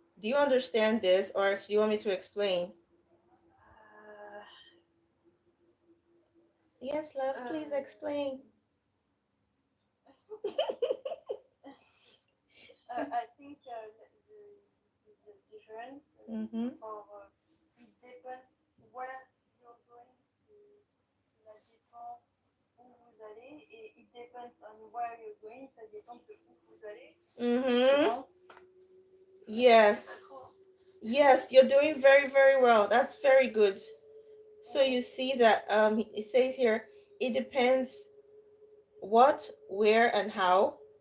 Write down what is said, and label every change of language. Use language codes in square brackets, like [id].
[en] Do you understand this, or do you want me to explain? Uh, Yes, love, please explain. I think this is the difference Mm-hmm. for it depends where you're going, [fr] ça dépend où vous allez, [en] et it depends on where you're going, [fr] ça dépend de où vous allez. Je [en] Mm-hmm. [fr] pense. [en] Yes. Yes, you're doing very, very well. That's very good. So you see that it says here, it depends what, where, and how.